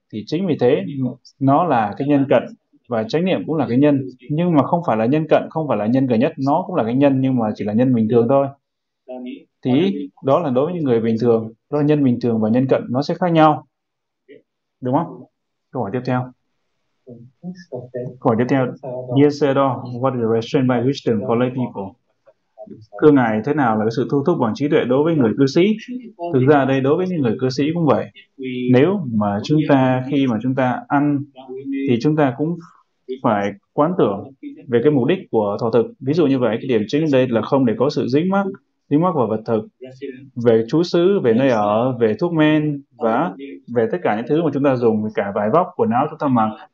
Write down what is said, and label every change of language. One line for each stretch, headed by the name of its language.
Vietnamese: Thì chính vì thế, nó là cái nhân cận, và chánh niệm cũng là cái nhân, nhưng mà không phải là nhân cận, không phải là nhân gần nhất, nó cũng là cái nhân, nhưng mà chỉ là nhân bình thường thôi. Thì đó là đối với những người bình thường, đó là nhân bình thường và nhân cận, nó sẽ khác nhau, đúng không? Câu hỏi tiếp theo. Câu hỏi tiếp theo.
English: Yes, sir. What is the restraint by wisdom for lay people?
Vietnamese: Thưa ngài, thế nào là cái sự thu thúc bằng trí tuệ đối với người cư sĩ? Thực ra đây đối với những người cư sĩ cũng vậy. Nếu mà chúng ta khi mà chúng ta ăn thì chúng ta cũng phải quán tưởng về cái mục đích của thọ thực. Ví dụ như vậy, cái điểm chính đây là không để có sự dính mắc, dính mắc vào vật thực, về chú xứ, về nơi ở, về thuốc men và về tất cả những thứ mà chúng ta dùng, cả vải vóc, quần áo chúng ta mặc.